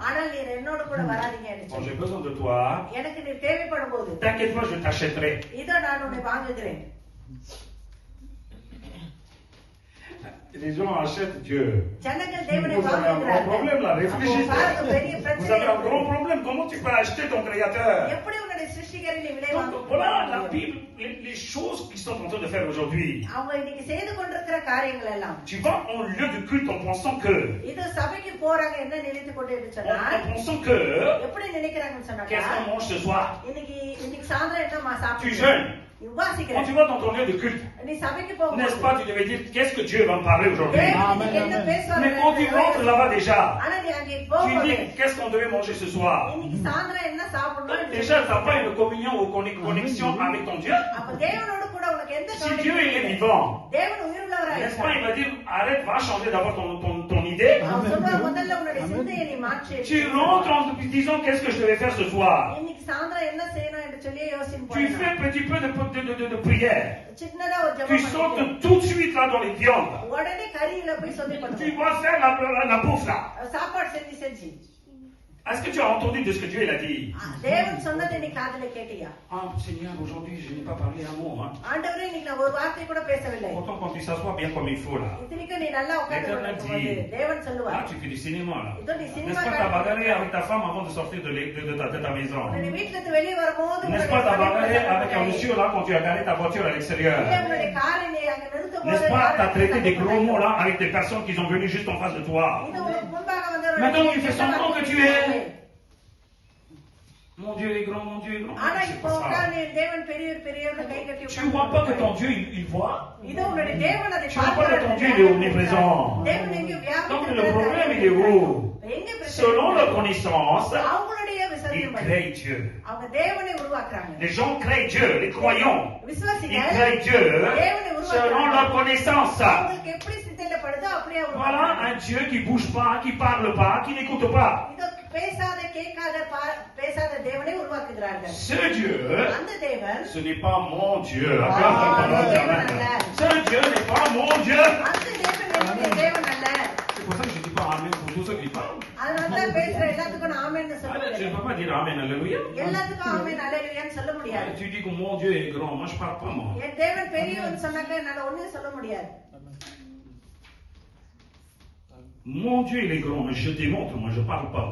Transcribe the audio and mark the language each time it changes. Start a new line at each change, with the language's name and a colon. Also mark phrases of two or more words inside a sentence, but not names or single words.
French: Quand j'ai besoin de toi, t'inquiète pas, je t'achèterai. Les gens achètent Dieu. Vous avez un gros problème là, réfléchissez. Vous avez un gros problème. Comment tu peux acheter ton créateur?
Tamil: சிருஷ்டிகரில் விலை
French: Donc
Tamil: வாங்க
French: voilà la Bible, les choses qu'ils sont en train de faire aujourd'hui.
Tamil: அவங்க இன்னைக்கு செய்து கொண்டிருக்கிற காரியங்கள் எல்லாம்
French: Tu vas en lieu de culte en pensant que,
Tamil: இது சபைக்கு போறாங்க என்ன நினைத்து கொண்டு சொன்னா
French: en pensant que,
Tamil: எப்படி நினைக்கிறாங்கன்னு சொன்னாக்கா
French: qu'est-ce qu'on mange ce soir?
Tamil: இன்னைக்கு சாயந்தரம் என்னமா
French: Tu
Tamil: சாப்பிட்டு
French: jeûnes. Quand
Tamil: உபாசிக்கிறேன்
French: tu vas dans ton lieu de culte,
Tamil: நீ சபைக்கு
French: n'est-ce
Tamil: போகும்போது
French: pas, tu devais dire qu'est-ce que Dieu va me parler aujourd'hui.
Tamil: தேவன் இன்னைக்கு என்ன பேசுவார்
French: Mais quand tu rentres là-bas déjà,
Tamil: ஆனா நீ அங்கே
French: tu
Tamil: போகும்போது
French: dis qu'est-ce qu'on devait manger ce soir.
Tamil: இன்னைக்கு சாயந்தரம் என்ன சாப்பிடணும்
French: Déjà, tu n'as pas une communion ou connexion avec ton Dieu.
Tamil: அப்ப தேவனோட கூட உனக்கு எந்த
French: Si Dieu il est vivant,
Tamil: தேவன் உயிருள்ளவராய்
French: n'est-ce pas, il va dire arrête, va changer d'abord ton idée.
Tamil: அவர் சொல்றார் முதல்ல உன்னுடைய சிந்தையை நீ மாற்று
French: Tu rentres en te disant qu'est-ce que je devais faire ce soir.
Tamil: இன்னைக்கு சாயந்தரம் என்ன செய்யணும் என்று சொல்லி யோசிச்சு
French: Tu fais un petit peu de prière.
Tamil: சின்னதா ஒரு
French: Tu
Tamil: ஜெபம்
French: sautes
Tamil: பண்ணிட்டு
French: tout de suite là dans les viandes.
Tamil: உடனே கறியில போய் சொல்லி
French: Tu
Tamil: பண்ணுவோம்
French: vas faire la bouffe là.
Tamil: சாப்பாடு செஞ்சு
French: Est-ce que tu as entendu de ce que Dieu il a dit?
Tamil: தேவன் சொன்னதை நீ காதுல கேட்டியா
French: Ah Seigneur, aujourd'hui je n'ai pas parlé un mot. Hein.
Tamil: ஆண்டவரே இன்னைக்கு நான் ஒரு வார்த்தை கூட பேசவில்லை
French: Pourtant quand tu s'assois bien comme il faut là.
Tamil: இத்தனைக்கும் நீ நல்லா உட்கார்ந்து
French: L'éternel
Tamil: கொண்டிருக்கும்போது
French: dit,
Tamil: தேவன்
French: là
Tamil: சொல்லுவார்
French: tu fais du cinéma là.
Tamil: இதோ நீ
French: N'est-ce
Tamil: சினிமா
French: pas, t'as bagarré avec ta femme avant de sortir de ta maison?
Tamil: உன்னுடைய வீட்டுல இருந்து வெளியே வரும்போது
French: N'est-ce pas, t'as bagarré avec un monsieur là quand tu as garé ta voiture à l'extérieur?
Tamil: உன்னுடைய காரை நீ அங்க நிறுத்தும் போது
French: N'est-ce pas, t'as traité des gros mots là avec des personnes qui sont venues juste en face de toi?
Tamil: இது உனக்கு முன்பாக வந்தவர்கள்
French: Maintenant tu fais semblant que tu es. Mon Dieu est grand, mon Dieu est grand.
Tamil: ஆனா
French: C'est
Tamil: இப்போ
French: pas ça.
Tamil: உட்கார்ந்து தேவன் பெரியவர் பெரியவர் கை கட்டி
French: Tu ne vois pas que ton Dieu il voit?
Tamil: இது உன்னுடைய தேவன் அதை
French: Tu vois pas que ton Dieu il est omniprésent?
Tamil: தேவன் எங்க
French: Donc le problème il est où?
Tamil: எங்க பிரச்சனை
French: Selon leur connaissance,
Tamil: அவங்களுடைய
French: ils
Tamil: விசுவாசம்
French: créent Dieu.
Tamil: அவங்க தேவனை உருவாக்குறாங்க
French: Les gens créent Dieu, les croyants. Ils
Tamil: விசுவாசிகள்
French: créent Dieu
Tamil: தேவனை
French: selon
Tamil: உருவாக்குறாங்க
French: leur connaissance.
Tamil: அவங்களுக்கு எப்படி சிந்தையிலப்படுதோ அப்படியே
French: Voilà
Tamil: உருவாக்குறாங்க
French: un Dieu qui bouge pas, qui parle pas, qui n'écoute pas.
Tamil: இதோ பேசாத கேட்காத பேசாத தேவனை உருவாக்குகிறார்கள்
French: Ce Dieu,
Tamil: அந்த தேவன்
French: ce n'est pas mon Dieu. Ce Dieu n'est pas mon Dieu.
Tamil: அந்த தேவன் என்னுடைய தேவன் அல்ல
French: C'est pour ça que je ne dis pas Amen pour tous ceux qui parlent.
Tamil: அதனால தான் பேசுற எல்லாத்துக்கும் நான் ஆமென்னு சொல்ல
French: Je ne
Tamil: முடியாது
French: peux pas dire Amen, Alléluia.
Tamil: எல்லாத்துக்கும் ஆமென் அல்லேலூயான்னு சொல்ல முடியாது
French: Tu dis que mon Dieu est grand, moi je ne parle pas moi.
Tamil: என் தேவன் பெரியவன் சொன்னாக்க என்னால ஒண்ணும் சொல்ல முடியாது
French: Mon Dieu il est grand, mais je démontre, moi je ne parle pas.